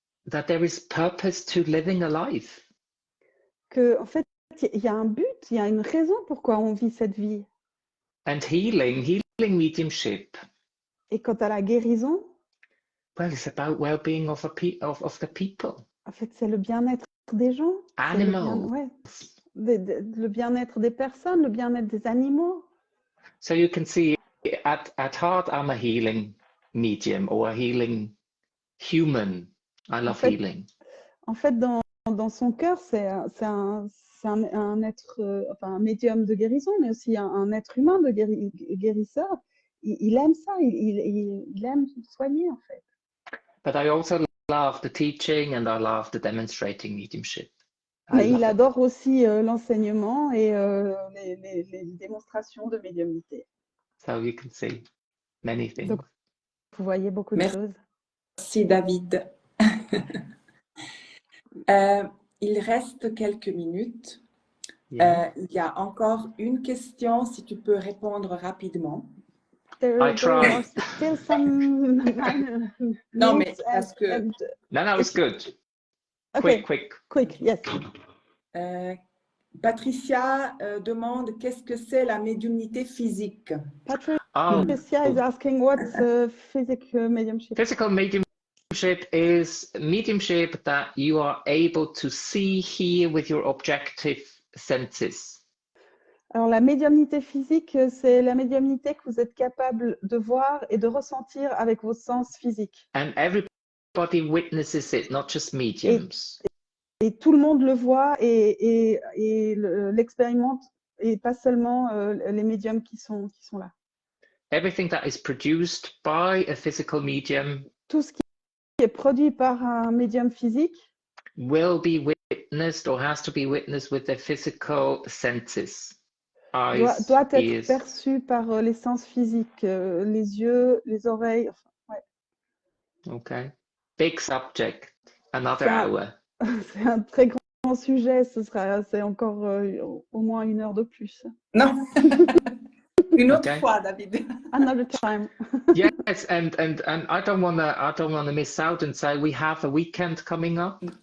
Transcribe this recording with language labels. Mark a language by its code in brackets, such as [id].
[en] That there is purpose to living a life. [fr] Que en fait, il y a un but, il y a une raison pourquoi on vit cette vie. [en] And healing mediumship. [fr] Et quant à la guérison, [en] well, it's about well-being of the people. [fr] En fait, c'est le bien-être des gens. [en] Animals. [fr] Le bien-être des personnes, le bien-être des animaux. [en] So you can see, at heart, I'm a healing medium or a healing human. I love healing. [fr] En fait, dans son cœur, c'est un être, enfin un médium de guérison, mais aussi un être humain de guérisseur. Il aime ça, il aime soigner en fait. [en] But I also love the teaching and I love the demonstrating mediumship. [fr] Mais il adore aussi l'enseignement et les démonstrations de médiumnité. [en] So you can see many things. [fr] Donc, vous voyez beaucoup de choses. Merci David. Il reste quelques minutes. Yeah. Il y a encore une question, si tu peux répondre rapidement. [en] I try. Still some [fr] non, mais parce que... [en] No, it's good. Okay. Quick, yes. [fr] Patricia demande qu'est-ce que c'est la médiumnité physique. [en] Patricia is asking what's physical mediumship. Physical mediumship is mediumship that you are able to see, hear with your objective senses. [fr] Alors la médiumnité physique, c'est la médiumnité que vous êtes capable de voir et de ressentir avec vos sens physiques. [en] And everybody witnesses it, not just mediums. [fr] Et tout le monde le voit et l'expérimente, et pas seulement les médiums qui sont là. [en] Everything that is produced by a physical medium [fr] Tout ce qui est est produit par un médium physique [en] will be witnessed or has to be witnessed with their physical senses. Eyes, [fr] doit être [en] ears. [fr] perçu par les sens physiques, les yeux, les oreilles. Enfin, ouais. [en] Okay. Big subject. Another [fr] C'est un- [en] hour. [fr] C'est un très grand sujet, c'est encore au moins 1 heure de plus. Non. Une autre [en] Okay. [fr] fois, David. [en] Another time. Yes, and I don't wanna miss out and say we have a weekend coming up.